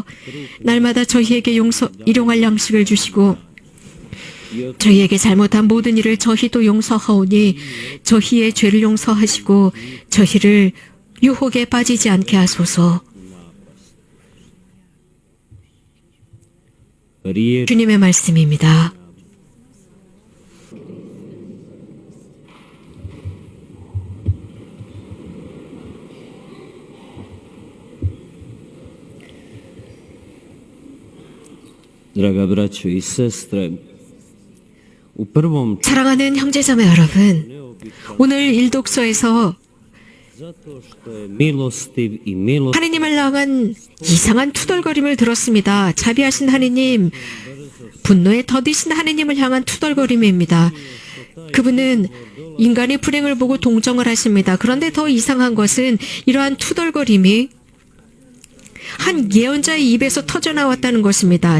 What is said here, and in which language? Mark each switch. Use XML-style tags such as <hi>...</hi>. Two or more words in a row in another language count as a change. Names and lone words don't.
<ko>날마다 저희에게 일용할 양식을 주시고 저희에게 잘못한 모든 일을 저희도 용서하오니 저희의 죄를 용서하시고 저희를 유혹에 빠지지 않게 하소서.</ko> <hr>riječ</hr> <ko>주님의 말씀입니다.</ko> <hr>Draga braćo i sestre, u prvom</hr> <ko>사랑하는 형제자매 여러분, 오늘 일독서에서</ko> <hr>zato što je milostiv i milost</hr> <ko>하느님을 향한 이상한 투덜거림을 들었습니다. 자비하신 하느님, 분노에 더디신 하느님을 향한 투덜거림입니다. 그분은 인간의 불행을 보고 동정을 하십니다. 그런데 더 이상한 것은 이러한 투덜거림이 한 예언자의 입에서 터져나왔다는 것입니다.</ko>